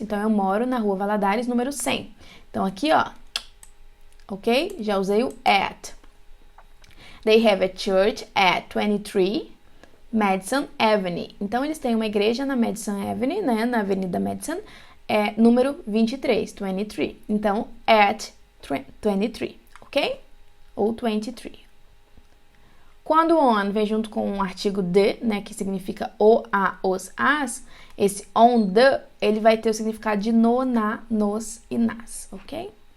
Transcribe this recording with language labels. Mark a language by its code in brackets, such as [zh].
[pt] Então, eu moro na rua Valadares, número 100. Então, aqui, ó, ok? Já usei o at. [en] They have a church at 23 Madison Avenue. [pt] Então, eles têm uma igreja na Madison Avenue, né? Na Avenida Madison, número 23, 23. Então, at 23, ok? Ou 23. Quando o on vem junto com um artigo de, né, que significa o, a, os, as, esse on the, ele vai ter o significado de no, na, nos e nas, ok?